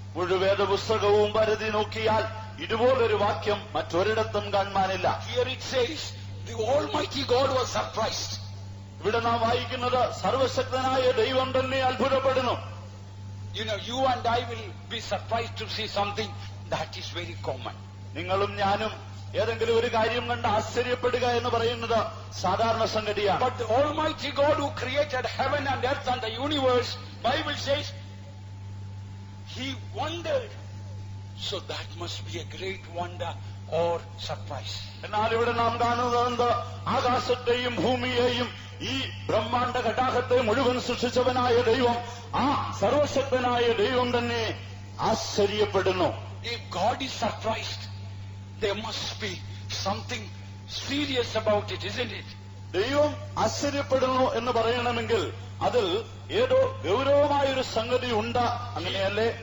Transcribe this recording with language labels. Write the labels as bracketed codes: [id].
[ml] മുഴുവേദ പുസ്തകവും പരതി നോക്കിയാൽ ഇതുപോലൊരു വാക്യം മറ്റൊരിടത്തും കാണാനില്ല. [en] Here it says, the Almighty God was surprised. [ml] ഇവിടെ നാം വായിക്കുന്നത് സർവശക്തനായ ദൈവം തന്നെ അത്ഭുതപ്പെടുന്നു. [en] You know, you and I will be surprised to see something that is very common. [ml] നിങ്ങളും ഞാനും ഏതെങ്കിലും ഒരു കാര്യം കണ്ട് ആശ്ചര്യപ്പെടുക എന്ന് പറയുന്നത് സാധാരണ സംഗതിയാണ്. [en] But the Almighty God who created heaven and earth and the universe, Bible says, He wondered. So that must be a great wonder or surprise. [ml] എന്നാൽ ഇവിടെ നാം കാണുന്നത് ആകാശത്തെയും ഭൂമിയെയും ഈ ബ്രഹ്മാണ്ഡ ഘടാകത്തെ മുഴുവൻ സൃഷ്ടിച്ചവനായ ദൈവം, ആ സർവശക്തനായ ദൈവം തന്നെ ആശ്ചര്യപ്പെടുന്നു. [en] If God is surprised, there must be something serious about it, isn't it? [ml] ദൈവം ആശ്ചര്യപ്പെടുന്നു എന്ന് പറയണമെങ്കിൽ അതിൽ ഏതോ ഗൗരവമായൊരു സംഗതി ഉണ്ട്, അങ്ങനെയല്ലേ?